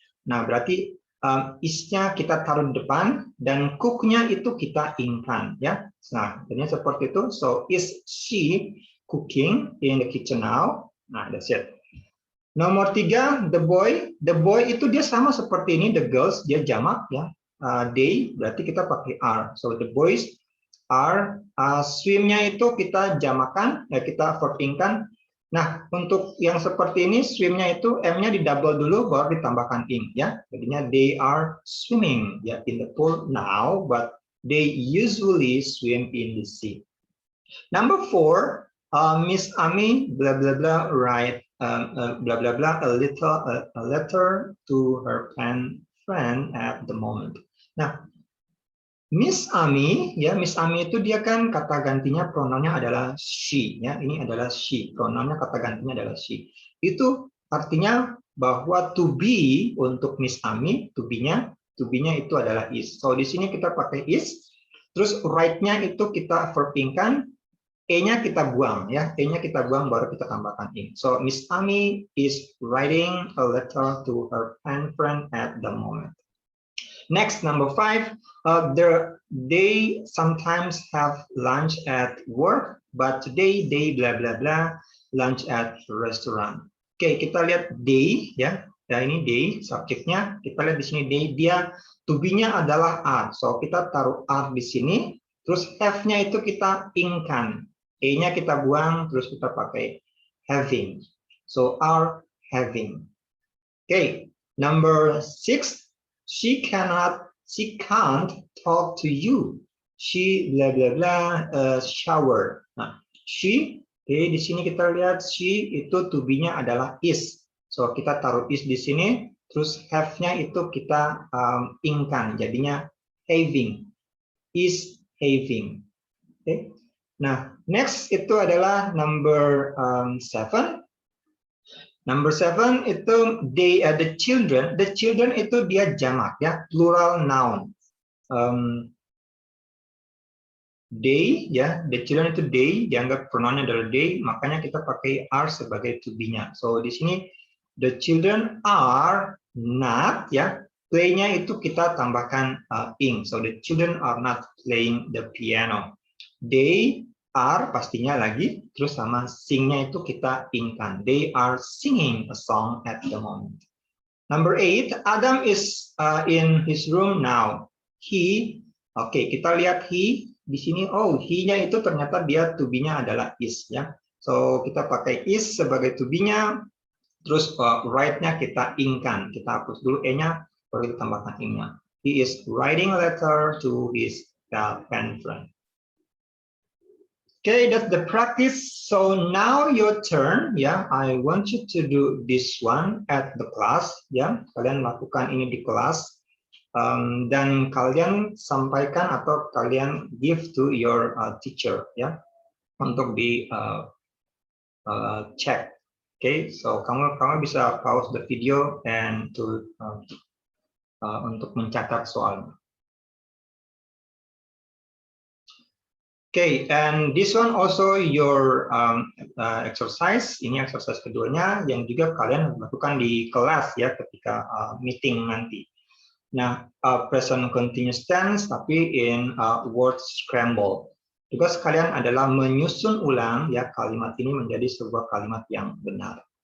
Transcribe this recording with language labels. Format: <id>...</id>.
<id>Nah, berarti is-nya kita taruh di depan dan cook-nya itu kita ingkan ya. Nah, jadinya seperti itu.</id> <en>So, is she cooking in the kitchen now? Nah, that's it. Nomor 3, the boy.</en> <id>The boy itu dia sama seperti ini, the girls, dia jamak ya. They, berarti kita pakai are.</id> <en>So, the boys are,</en> <id>swim-nya itu kita jamakan, ya kita verb ing-kan. Nah, untuk yang seperti ini, swim-nya itu M-nya di double dulu, baru ditambahkan ing, ya.</id> <en>Jadinya they are swimming ya in the pool now, but they usually swim in the sea. Number 4, Miss Ami, blah blah blah, write blah blah blah a letter to her friend at the moment.</en> <id>Nah, Miss Ami, ya Miss Ami itu dia kan kata gantinya pronounnya adalah she, ya ini adalah she, pronounnya kata gantinya adalah she. Itu artinya bahwa to be untuk Miss Ami, to be-nya itu adalah is. So di sini kita pakai is, terus write-nya itu kita verb ing-kan, e-nya kita buang, ya e-nya kita buang baru kita tambahkan ing.</id> <en>So Miss Ami is writing a letter to her friend at the moment. Next, number 5, they sometimes have lunch at work, but today they blah blah blah lunch at restaurant.</en> <id>Oke, kita lihat they ya. Nah ini they subjeknya. Kita lihat di sini they, dia to be-nya adalah are. So kita taruh are di sini. Terus have-nya itu kita ing-kan. E-nya kita buang, terus kita pakai having. So are having.</id> <en>Oke, number 6. She can't talk to you. She blah blah blah shower.</en> <id>Nah, she, di sini kita lihat she itu to be-nya adalah is. So kita taruh is di sini, terus have-nya itu kita ing-kan, jadinya having.</id> <en>Is having. Okay. Nah, next</en> <id>itu adalah</id> <en>number 7. Number 7 itu the children. The children itu dia jamak ya, plural noun.</en> <id>They ya, the children itu they, dianggap pronounnya adalah they, makanya kita pakai are sebagai to be-nya. So di sini</id> <en>the children are not</en> <id>ya, play-nya itu kita tambahkan ing.</id> <en>So the children are not playing the piano. They are</en> <id>pastinya lagi, terus sama sing-nya itu kita ing-kan.</id> <en>They are singing a song at the moment. Number 8, Adam is in his room now.</en> <id>He, oke, kita lihat he di sini. Oh, he-nya itu ternyata dia to be-nya adalah is ya. So kita pakai is sebagai to be-nya, terus right-nya kita ing-kan. Kita hapus dulu e-nya, baru kita tambahkan ing-nya.</id> <en>he is writing a letter to his pen friend. Okay, that's the practice. So now your turn, ya. I want you to do this one at the class, ya.</en> <id>Kalian lakukan ini di kelas, dan kalian sampaikan atau kalian</id> <en>give to your teacher,</en> <id>ya, untuk di cek. Okay, so kamu bisa</id> <en>pause the video</en> <id>and to untuk mencatat soalnya.</id> <en>Okay, and this one also your exercise.</en> <id>Ini exercise keduanya yang juga kalian lakukan di kelas ya ketika meeting nanti.</id> <en>Nah, present continuous tense tapi in word scramble.</en> <id>Tugas kalian adalah menyusun ulang ya kalimat ini menjadi sebuah kalimat yang benar.</id>